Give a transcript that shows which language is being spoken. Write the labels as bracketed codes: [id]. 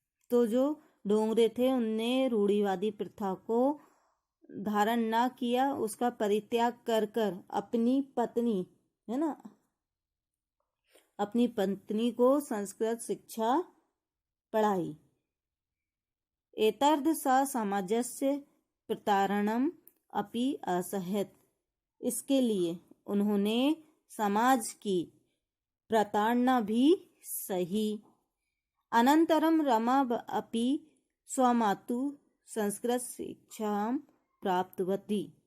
[hi] तो जो डोंगरे थे उनने रूढ़िवादी प्रथा को धारण ना किया, उसका परित्याग कर कर अपनी पत्नी, है ना, अपनी पत्नी को संस्कृत शिक्षा पढ़ाई। [sa] एतर्थ सा समाजस्य प्रतारणम अपि असह्यत। [hi] इसके लिए उन्होंने समाज की प्रताड़ना भी सही। [sa] अनंतरम रमा अपि स्वमातु संस्कृत शिक्षां प्राप्तवती।